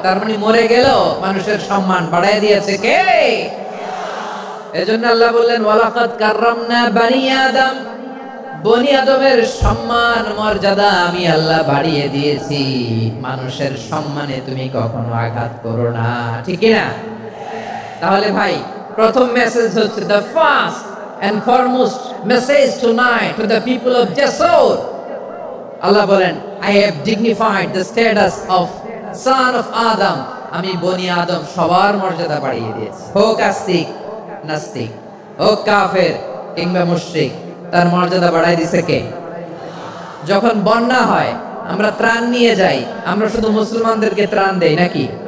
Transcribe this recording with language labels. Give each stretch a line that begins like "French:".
Bangla: তার মানে মরে গেল মানুষের সম্মান বাড়ায় দিয়েছে কে? এজন্য আল্লাহ বললেন
Arabic: ওয়ালাকাদ কাররামনা বানি আদম,
Bangla: বনি আদমের সম্মান মর্যাদা আমি আল্লাহ বাড়িয়ে দিয়েছি। মানুষের সম্মানে তুমি কখনো আঘাত করো না, ঠিক না? তাহলে ভাই, প্রথম মেসেজ হচ্ছে
English: the first and foremost message tonight to the people of Jasur.
Bangla: আল্লাহ বলেন
English: I have dignified the status of son of Adam.
Bangla: আমি বনি আদম সবার মর্যাদা বাড়িয়ে দিয়েছি, হোক আস্তিক নাস্তিক, হোক কাফের কিংবা মুশরিক, তার মর্যাদা বাড়াই দিছে কে? যখন বন্যা হয় আমরা ত্রাণ নিয়ে যাই, আমরা শুধু মুসলমানদেরকে ত্রাণ দেই নাকি?